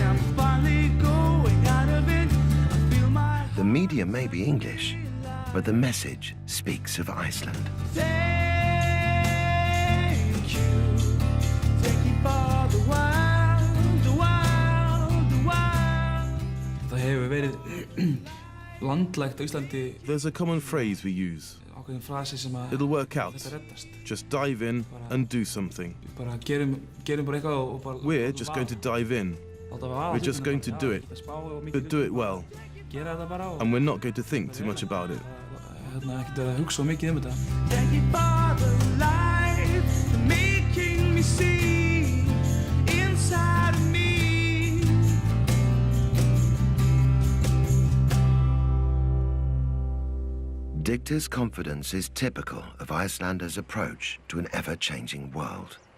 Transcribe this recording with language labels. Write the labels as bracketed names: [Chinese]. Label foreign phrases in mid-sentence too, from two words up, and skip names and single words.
[English] I'm finally going out of it. I feel my... The media may be English, but the message speaks of Iceland. Thank you. Thank you for the wild, the wild, the wild. [Icelandic] Það hefur verið landlægt á Íslandi. [English] There's a common phrase we use. [Icelandic] Ákveðin frasi sem að [English] It'll work out. [Icelandic] þetta reddast. [English] Just dive in and do something. [Icelandic] Bara gerum bara eitthvað og bara [English] We're just going to dive in. We're just going to do it, but do it well. [Icelandic] Gera þetta bara og [English] And we're not going to think too much about it. [Icelandic] ekkert verið að hugsa mikið þetta. [English] Thank you for the light, for making me see inside of me. Dicta's confidence is typical of Icelanders' approach to an ever-changing world.